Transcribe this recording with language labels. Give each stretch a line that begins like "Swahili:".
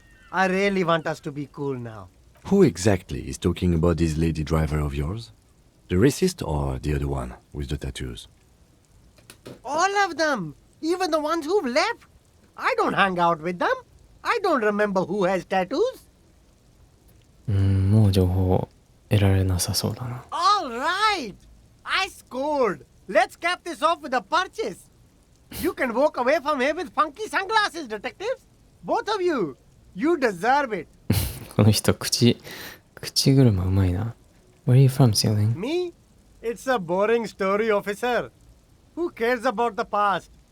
English: I really want us to be cool now. Who exactly is talking about this lady driver of yours? The racist or the other one with the tattoos? All of them. Even the ones who've left. I don't hang out with them. I don't remember who has tattoos.
Japanese: もう情報得られなさそうだな。
English: All right. I scored. Let's cap this off with a purchase. You can walk away from here with funky sunglasses, detectives. Both of you. You deserve it.
Japanese: この人口車うまいな。
English: Where are you from, Ceiling? Me? It's a boring story, officer. Who cares about the past?